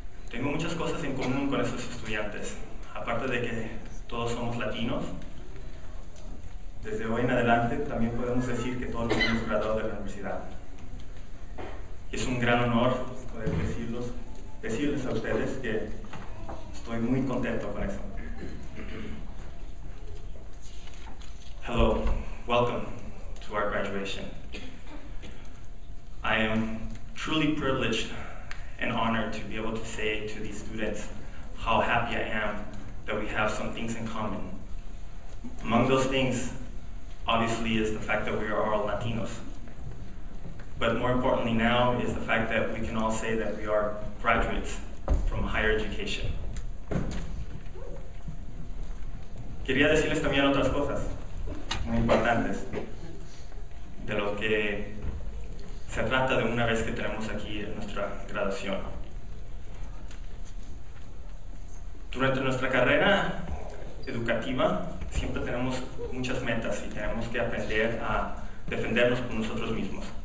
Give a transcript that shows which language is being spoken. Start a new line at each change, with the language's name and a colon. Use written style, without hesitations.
Spanish: Tengo muchas cosas en común con esos estudiantes, aparte de que todos somos latinos. Desde hoy en adelante también podemos decir que todos nos hemos graduado de la universidad. Y es un gran honor poder decirles a ustedes que estoy muy contento con eso.
English: Hello, welcome to our graduation. I am truly privileged and honored to be able to say to these students how happy I am that we have some things in common. Among those things, obviously, is the fact that we are all Latinos. But more importantly now is the fact that we can all say that we are graduates from higher education.
Spanish: Quería decirles también otras cosas muy importantes. de lo que se trata de una vez que tenemos aquí nuestra graduación. Durante nuestra carrera educativa siempre tenemos muchas metas y tenemos que aprender a defendernos por nosotros mismos.